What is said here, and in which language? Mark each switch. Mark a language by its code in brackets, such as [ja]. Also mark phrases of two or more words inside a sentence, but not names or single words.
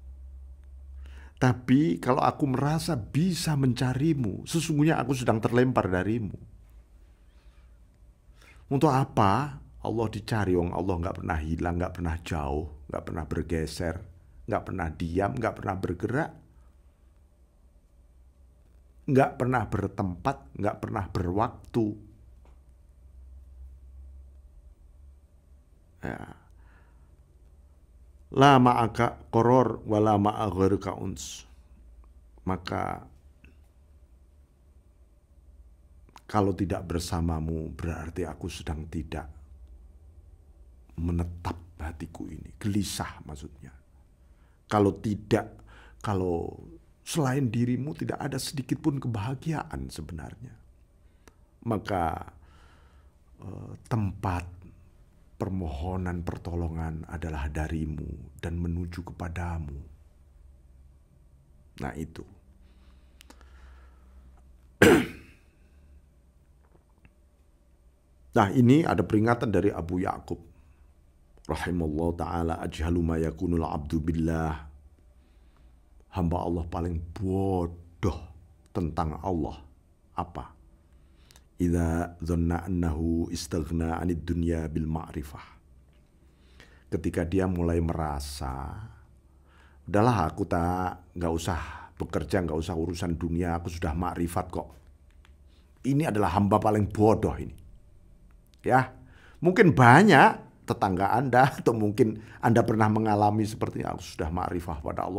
[id] Tapi kalau aku merasa bisa mencarimu, sesungguhnya aku sedang terlempar darimu. Untuk apa Allah dicari? Allah gak pernah hilang, gak pernah jauh, gak pernah bergeser, gak pernah diam, gak pernah bergerak, gak pernah bertempat, gak pernah berwaktu. Ya. [ar] لا معك قرار ولا مع غيرك أنس. [id] Maka kalau tidak bersamamu berarti aku sedang tidak menetap hatiku ini. Gelisah maksudnya. Kalau selain dirimu tidak ada sedikit pun kebahagiaan sebenarnya. Maka tempat permohonan pertolongan adalah darimu dan menuju kepadamu. Nah itu. Nah ini ada peringatan dari Abu Ya'qub [ar] رحمه الله تعالى، أجهل ما يكون العبد بالله. [id] Hamba Allah paling bodoh tentang Allah. Apa? [ar] إذا ظن أنه استغنى عن الدنيا بالمعرفة. [id] Ketika dia mulai merasa, udahlah aku nggak usah bekerja, nggak usah urusan dunia, aku sudah ma'rifat kok. Ini adalah hamba paling bodoh ini. Ya, mungkin banyak tetangga Anda atau mungkin Anda pernah mengalami seperti aku sudah ma'rifah pada Allah.